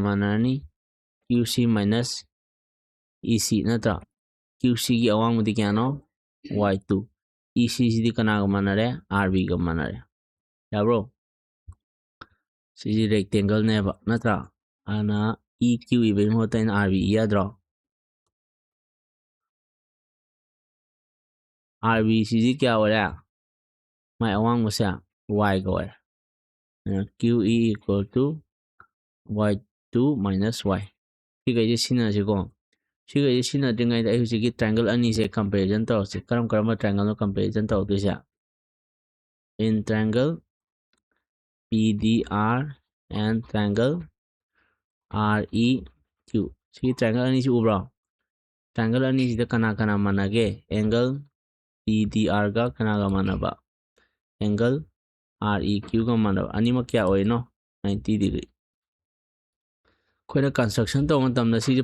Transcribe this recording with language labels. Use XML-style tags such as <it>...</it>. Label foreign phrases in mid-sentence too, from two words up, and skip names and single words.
<mni>ꯃꯥꯟꯅꯔꯅꯤ QC - EC ꯅꯠꯇ꯭ꯔꯥ QCꯒꯤ ꯑꯋꯥꯡꯕꯗꯤ ꯀꯌꯥꯅꯣ y2 EC ꯁꯤꯗꯤ ꯀꯅꯥꯒ ꯃꯥꯟꯅꯔꯦ RBꯒ ꯃꯥꯟꯅꯔꯦ ꯌꯥꯕ꯭ꯔꯣ ꯁꯤꯁꯤ ꯔꯦꯛꯇꯦꯡꯒꯜꯅꯦꯕ ꯅꯠꯇ꯭ꯔꯥ ꯑꯗꯨꯅ EQ ꯏꯕꯒꯤ ꯃꯍꯨꯠꯇ ꯑꯩꯅ RB ꯏ ꯌꯥꯗ꯭ꯔꯣ RB ꯁꯤꯁꯤ ꯀꯌꯥ ꯑꯣꯏꯔꯦ ꯃꯥꯏ ꯑꯋꯥꯡꯕꯁꯦ y ꯒ ꯑꯣꯏꯔꯦ QE = y2 - y ꯁꯤꯈꯩꯁꯦ ꯁꯤꯟꯅꯁꯤꯀꯣ ꯁꯤꯈꯩꯁꯦ ꯁꯤꯟꯅꯗ꯭ꯔꯤꯉꯩꯗ ꯑꯩ ꯍꯧꯖꯤꯛꯀꯤ ꯇ꯭ꯔꯥꯏꯡꯒꯜ ꯑꯅꯤꯁꯦ ꯀꯝꯄꯦꯔꯤꯖꯟ ꯇꯧꯔꯁꯤ ꯀꯔꯝꯕ ꯇ꯭ꯔꯥꯏꯡꯒꯜꯅꯣ ꯀꯝꯄꯦꯔꯤꯖꯟ ꯇꯧꯗꯣꯏꯁꯦ</mni> <en>in triangle PDR and triangle REQ</en> <mni>ꯁꯤꯒꯤ ꯇ꯭ꯔꯥꯏꯡꯒꯜ ꯑꯅꯤꯁꯤ ꯎꯕ꯭ꯔꯣ ꯇ꯭ꯔꯥꯏꯡꯒꯜ ꯑꯅꯤꯁꯤꯗ ꯀꯅꯥ ꯃꯥꯟꯅꯒꯦ ꯑꯦꯡꯒꯜ PDRꯒ ꯀꯅꯥꯒ ꯃꯥꯟꯅꯕ ꯑꯦꯡꯒꯜ REQꯒ ꯃꯥꯟꯅꯕ ꯑꯅꯤꯃꯛ ꯀꯌꯥ ꯑꯣꯏꯅꯣ 90 ꯗꯤꯒ꯭ꯔꯤ ꯑꯩꯈꯣꯏꯅ ꯀꯟꯁꯇ꯭ꯔꯛꯁꯟ ꯇꯧꯕ ꯃꯇꯝꯗ ꯁꯤꯁꯦ</mni>